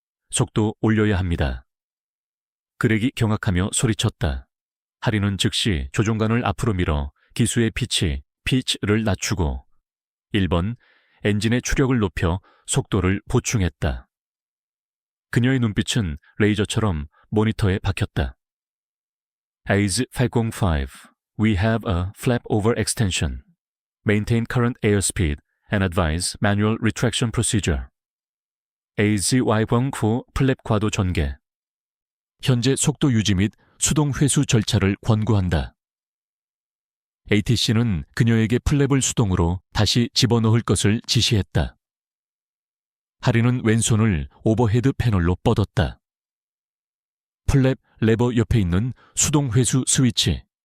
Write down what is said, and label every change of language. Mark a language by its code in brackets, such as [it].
[ko] 속도 올려야 합니다. 그렉이 경악하며 소리쳤다. 하리는 즉시 조종관을 앞으로 밀어 기수의 피치를 낮추고 1번, 엔진의 추력을 높여 속도를 보충했다. 그녀의 눈빛은 레이저처럼 모니터에 박혔다. [en] AIS 505, we have a flap over extension. Maintain current airspeed and advise manual retraction procedure. [ko] AIS 509 플랩 과도 전개. 현재 속도 유지 및 수동 회수 절차를 권고한다. ATC는 그녀에게 플랩을 수동으로 다시 집어넣을 것을 지시했다. 하리는 왼손을 오버헤드 패널로 뻗었다. 플랩 레버 옆에 있는 수동 회수 스위치.